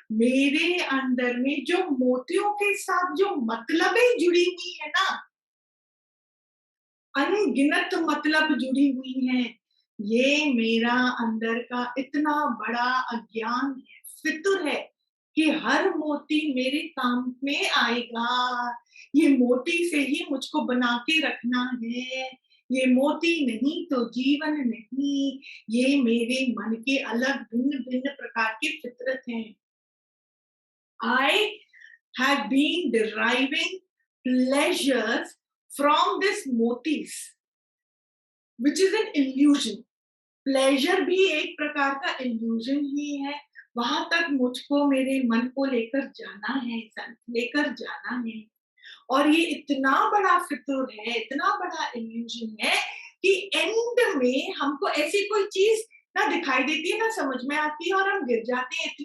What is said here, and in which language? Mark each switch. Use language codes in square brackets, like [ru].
[hi] मेरे अंदर में जो मोतियों के साथ जो मतलबें जुड़ी हुई है ना, अनगिनत मतलब जुड़ी हुई हैं, ये मेरा अंदर का इतना बड़ा अज्ञान है, फितुर है कि हर मोती मेरे काम में आएगा। ये मोती से ही मुझको बना के रखना है, ये मोती नहीं तो जीवन नहीं। ये मेरे मन के अलग भिन्न-भिन्न प्रकार की फितरत हैं। [en] I had been deriving pleasures from this motifs, which is an illusion. [hi] Pleasure भी एक प्रकार का इल्यूजन ही है। वहां तक मुझको मेरे मन को लेकर जाना है, लेकर जाना है। और ये इतना बड़ा फितूर है, इतना बड़ा इल्यूजन है कि एंड में हमको ऐसी कोई चीज ना दिखाई देती है, ना समझ में आती है, और हम गिर जाते हैं।